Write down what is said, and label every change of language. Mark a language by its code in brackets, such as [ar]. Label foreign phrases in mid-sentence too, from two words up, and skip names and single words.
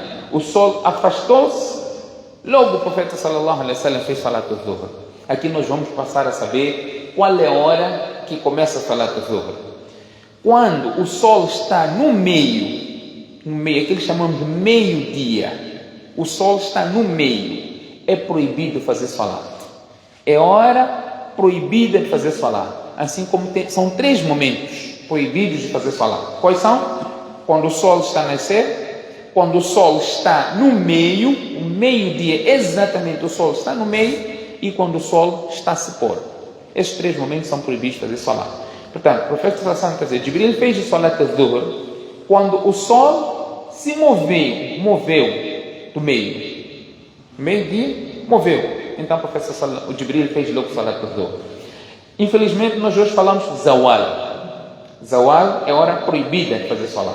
[pt] O sol afastou-se, logo o profeta [ar] صلى الله عليه وسلم [pt] fez [ar] صلاة الظهر. [pt] Aqui nós vamos passar a saber qual é a hora que começa a [ar] صلاة الظهر. [pt] Quando o sol está no meio, aquilo que chamamos de meio-dia, o sol está no meio, é proibido fazer salat. É hora proibida de fazer salat. Assim como são 3 momentos proibidos de fazer salat. Quais são? Quando o sol está a nascer, quando o sol está no meio, o meio-dia, exatamente o sol está no meio, e quando o sol está a se pôr. Estes 3 momentos são proibidos de fazer salat. Portanto, o profeta [ar] صلى الله عليه وسلم, [pt] Jibril fez o [ar] صلاة الظهر [pt] quando o sol se moveu do meio. Meio-dia, moveu. então o Jibril fez logo [ar] صلاة الظهر. [pt] Infelizmente, nós hoje falamos Zawal. Zawal é hora proibida de fazer Salat.